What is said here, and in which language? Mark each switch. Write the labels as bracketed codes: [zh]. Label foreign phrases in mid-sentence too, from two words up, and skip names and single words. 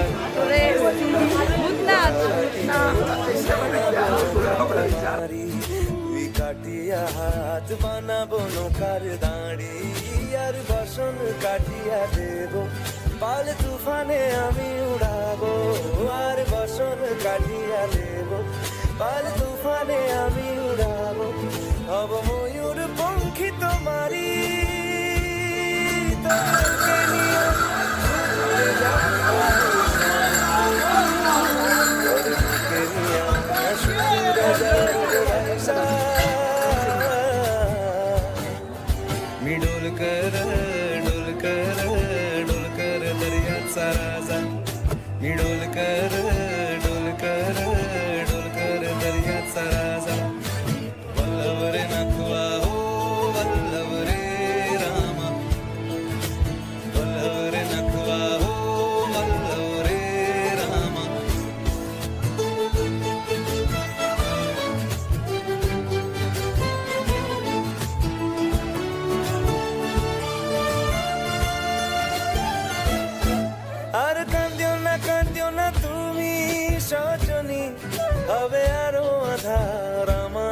[bn] তারি তুই কাটিয়া হাত বানাবো নৌকার দাঁড়ি আর বসন কাটিয়া দেব পাল তুফানে আমি উড়াবো আর বসন কাটিয়া দেব পাল তুফানে আমি উড়াবো হব ময়ূর পঙ্খী তোমারি তোকে নিয়ে ঘুরে যাবো তোকে নিয়ে ঘুরে যাবো [mr] मी डोलकर दर्याचा राजा मी डोलकर दर्याचा राजा वल्लभ रे नखवा हो वल्लभ रे रामा वल्लभ रे नखवा हो वल्लभ रे रामा [bn] আর কান্দিও না তুমি সজনী হবে আরো আধার আমার